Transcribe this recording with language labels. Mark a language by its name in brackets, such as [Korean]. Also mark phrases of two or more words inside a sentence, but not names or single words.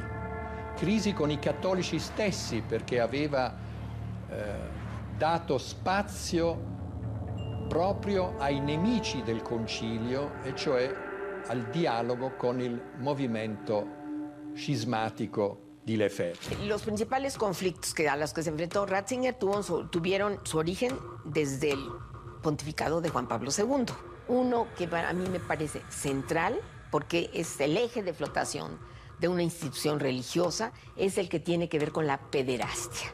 [Italian] Crisi con i cattolici stessi, perché aveva dato spazio proprio ai nemici del concilio, e cioè al dialogo con il movimento cismático di Lefebvre. [Spanish] Los principales conflictos a los que se enfrentó Ratzinger tuvieron su origen desde el pontificado de Juan Pablo II. Uno que para mí me parece central, porque es el eje de flotación de una institución religiosa, es el que tiene que ver con la pederastia.